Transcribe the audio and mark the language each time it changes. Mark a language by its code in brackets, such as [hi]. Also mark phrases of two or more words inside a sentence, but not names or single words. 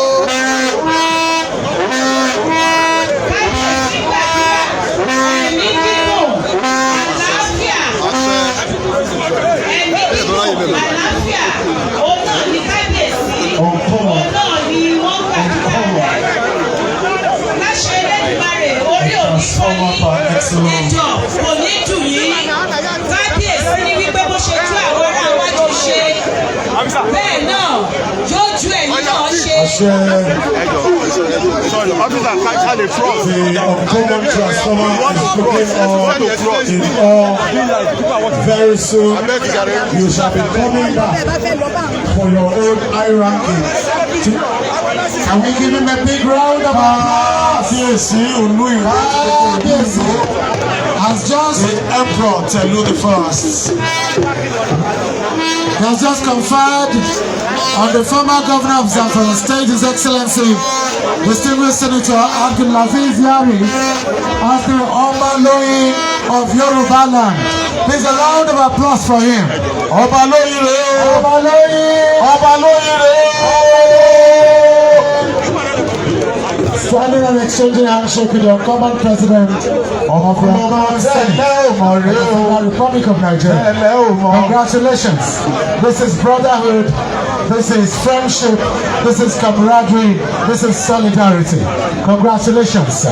[yo] Kábíyèsí gbàdúrà ẹ̀mí gígùn àlàáfíà ẹ̀mí gígùn àlàáfíà òun náà ní kábíyèsí òun náà ní wọ́n gbàdúrà rẹ̀. Láṣẹ Elédùmarè orí òní kọ́ yín ẹjọ́ kò ní dùn yín. Kábíyèsí ní wípé bó ṣe tú àwọn ará iwájú ṣe bẹ́ẹ̀ náà yóò ju ẹ̀yìn náà ṣe. [en] Sorry, officer, catch the front. The uncommon transformer is looking on very soon. You shall be coming back for your own high ranking. Can we give him a big round of applause? Yes, has just the Emperor Telu the First has just conferred on the former governor of Zamfara State, His Excellency, distinguished Senator Abdulaziz Yari, as the Ọbalóyin of Yoruba land. Please a round of applause for him. [yo] Ọbalóyin re o. Ọbalóyin. Ọbalóyin re o. [en] Standing and exchanging handshake with your common president of the Federal Republic of Nigeria. Congratulations. This is brotherhood. This is friendship. This is camaraderie. This is solidarity. Congratulations, sir.